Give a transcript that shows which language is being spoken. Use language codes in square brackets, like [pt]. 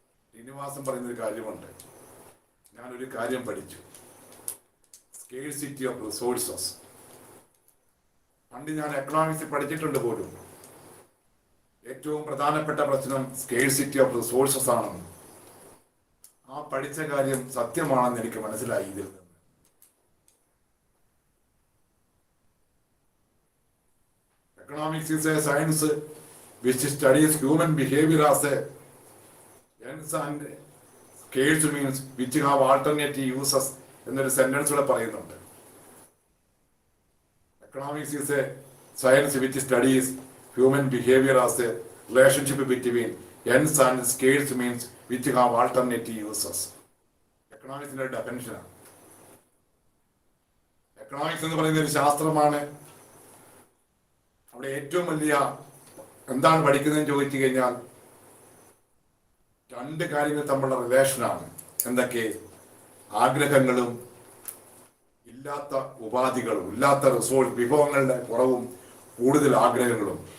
[ml] ശ്രീനിവാസൻ പറയുന്നൊരു കാര്യമുണ്ട്, ഞാനൊരു കാര്യം പഠിച്ചു, സ്കേഴ്സിറ്റി ഓഫ് റിസോഴ്സസ്. പണ്ട് ഞാൻ എക്കണോമിക്സിൽ പഠിച്ചിട്ടുണ്ട് പോലും. ഏറ്റവും പ്രധാനപ്പെട്ട പ്രശ്നം സ്കേഴ്സിറ്റി ഓഫ് റിസോഴ്സസ് ആണെന്ന്. ആ പഠിച്ച കാര്യം സത്യമാണെന്ന് എനിക്ക് മനസ്സിലായി ഇതിൽ നിന്ന്. [en] Economics is a science which studies human behavior as a ends and scarce means which have alternative uses [ml] എന്നൊരു സെന്റൻസ് കൂടെ പറയുന്നുണ്ട്. [en] Economics is a science which studies human behavior as a relationship between ends and scarce means which have alternative uses. [ml] എക്കണോമിക്സിന്റെ ഡെഫിനിഷനാണ്. Economics എന്ന് പറയുന്ന ഒരു ശാസ്ത്രമാണ്. അവിടെ ഏറ്റവും വലിയ എന്താണ് പഠിക്കുന്നതെന്ന് ചോദിച്ചു കഴിഞ്ഞാൽ 2 കാര്യങ്ങൾ തമ്മിലുള്ള റിലേഷനാണ്. എന്തൊക്കെ? ആഗ്രഹങ്ങളും ഇല്ലാത്ത ഉപാധികളും, ഇല്ലാത്ത റിസോഴ്സ് വിഭവങ്ങളുടെ കുറവും കൂടുതൽ ആഗ്രഹങ്ങളും.